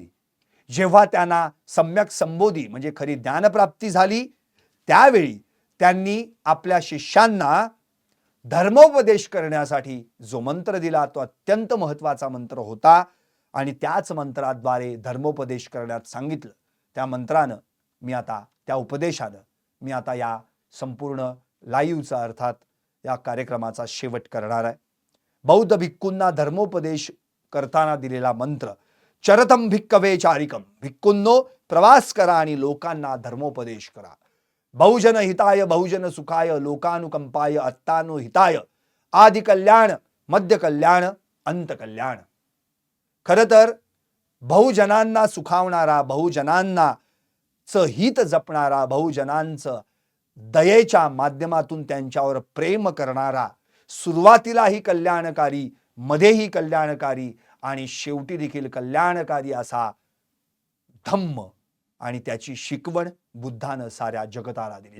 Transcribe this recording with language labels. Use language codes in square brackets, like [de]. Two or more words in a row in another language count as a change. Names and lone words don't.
[mr] जेव्हा त्यांना सम्यक संबोधी म्हणजे खरी ज्ञानप्राप्ती झाली, त्यावेळी त्यांनी आपल्या शिष्यांना धर्मोपदेश करण्यासाठी जो मंत्र दिला तो अत्यंत महत्त्वाचा मंत्र होता आणि त्याच मंत्राद्वारे धर्मोपदेश करण्यात सांगितलं. त्या मंत्रानं मी आता त्या उपदेशानं मी आता या संपूर्ण लाईव्हचा अर्थात या कार्यक्रमाचा शेवट करणार आहे. बौद्ध भिक्खूंना धर्मोपदेश करताना दिलेला मंत्र [pi] चरतम भिक्कवे चारिकम. [mr] भिक्खूंनो प्रवास करा आणि लोकांना धर्मोपदेश करा. [pi] बहुजन हिताय बहुजन सुखाय लोकानुकंपाय अत्तानो हिताय आदि कल्याण मध्य कल्याण अंत कल्याण. [mr] खरं तर बहुजनांना सुखावणारा, बहुजनांना हित जपणारा, बहुजनांचं दयेच्या माध्यमातून त्यांच्यावर प्रेम करणारा, सुरुवातीलाही कल्याणकारी, मध्येही कल्याणकारी आणि शेवटी देखील कल्याणकारी असा धम्म आणि त्याची शिकवण बुद्धानं साऱ्या जगताला दिली.